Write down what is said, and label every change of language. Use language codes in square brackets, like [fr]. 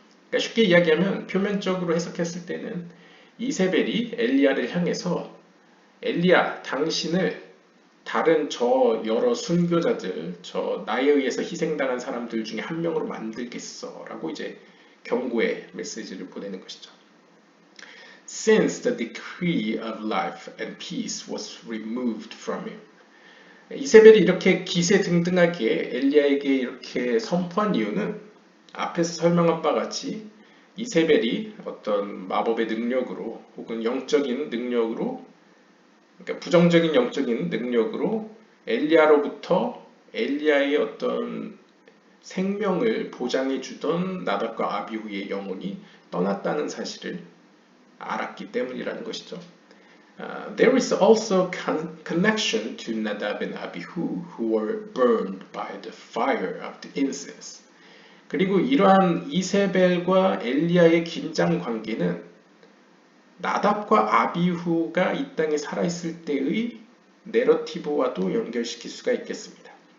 [ko] 그러니까 쉽게 이야기하면 표면적으로 해석했을 때는 이세벨이 엘리야를 향해서 엘리야 당신을 다른 저 여러 순교자들 나에 의해서 희생당한 사람들 중에 한 명으로 만들겠어 라고 이제 경고의 메시지를 보내는 것이죠. [en] Since the decree of life and peace was removed from him. [ko] 이세벨이 이렇게 기세등등하게 엘리야에게 이렇게 선포한 이유는 앞에서 설명한 바와 같이 이세벨이 어떤 마법의 능력으로 혹은 영적인 능력으로 그러니까 부정적인 영적인 능력으로 엘리야로부터 엘리야의 어떤 생명을 보장해 주던 나답과 아비후의 영혼이 떠났다는 사실을 알았기 때문이라는 것이죠. [en] There is also connection to Nadab and Abihu who were burned by the fire of the incense. [ko] 그리고 이러한 이세벨과 엘리야의 긴장 관계는 나답과 아비후가 이 땅에 살아있을 때의 내러티브와도 연결시킬 수가 있겠습니다.